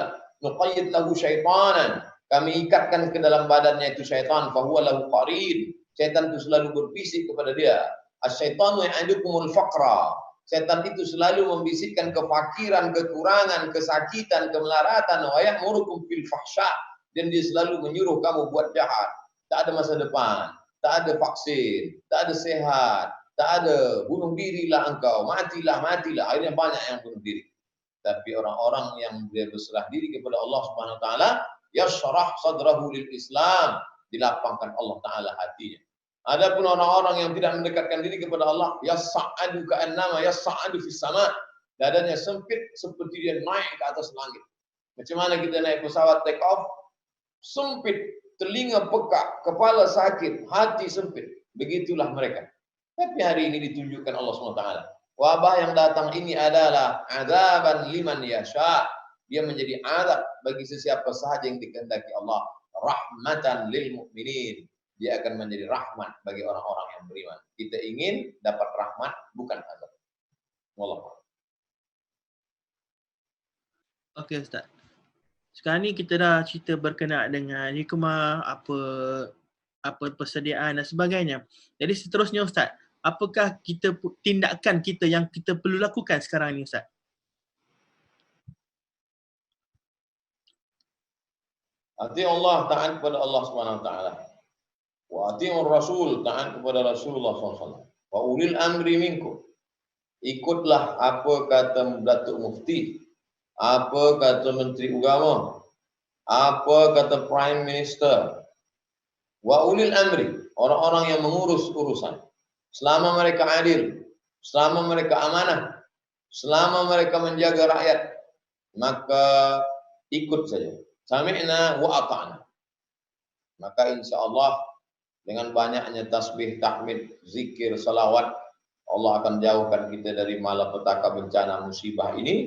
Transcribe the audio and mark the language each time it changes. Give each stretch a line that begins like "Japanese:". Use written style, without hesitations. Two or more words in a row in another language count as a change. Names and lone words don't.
Arabic: نقيض له شيطانا.
Malay: Kami ikatkan ke dalam badannya itu syaitan.
Arabic: فهو له قرين.
Malay: Syaitan itu selalu berbisik kepada dia.
Arabic: الشيطان يعدكم الفقر.
Malay: Setan itu selalu membisikkan kefakiran, kekurangan, kesakitan, kemelaratan.
Arabic: ويأمركم في الفحشاء.
Malay: Dan dia selalu menyuruh kamu buat jahat. Tak ada masa depan. Tak ada vaksin. Tak ada sehat. Tak ada. Bunuh dirilah engkau. Matilah. Akhirnya banyak yang bunuh diri. Tapi orang-orang yang dia berserah diri kepada Allah
Arabic: سبحانه وتعالى, يشرح صدره للإسلام.
Malay: Dilapangkan Allah Ta'ala hatinya. Adapun orang-orang yang tidak mendekatkan diri kepada Allah,
Arabic: يصعد كأنما يصعد في السماء'.
Malay: Dadanya sempit seperti dia naik ke atas langit. Macam mana kita naik pesawat
English: take off?
Malay: Sempit, telinga pekak, kepala sakit, hati sempit. Begitulah mereka. Tapi hari ini ditunjukkan Allah SWT. Wabah yang datang ini adalah
Arabic: عذابا لمن يشاء'.
Malay: Dia menjadi azab bagi sesiapa sahaja yang dikehendaki Allah.
Arabic: رحمة للمؤمنين.
Malay: Dia akan menjadi rahmat bagi orang-orang yang beriman. Kita ingin dapat rahmat, bukan azab. Wallah. Okey Ustaz. Sekarang ni kita dah cerita berkenaan dengan hikmah, apa persediaan dan sebagainya. Jadi seterusnya Ustaz, apakah tindakan kita yang kita perlu lakukan sekarang ni Ustaz?
Arabic: أطيعوا الله,
Malay: taat kepada Allah SWT.
Arabic: وأطيعوا الرسول,
Malay: taat kepada Rasulullah SAW.
Arabic: وأولي الأمر منكم.
Malay: Ikutlah apa kata Datuk Mufti, apa kata Menteri Agama, apa kata
English: Prime Minister.
Arabic: وأولي الأمر,
Malay: orang-orang yang mengurus urusan. Selama mereka adil, selama mereka amanah, selama mereka menjaga rakyat, maka ikut saja.
Arabic: سمعنا وأطعنا.
Malay: Maka insya-Allah dengan banyaknya tasbih, tahmid, zikir, salawat, Allah akan jauhkan kita dari malapetaka bencana musibah ini.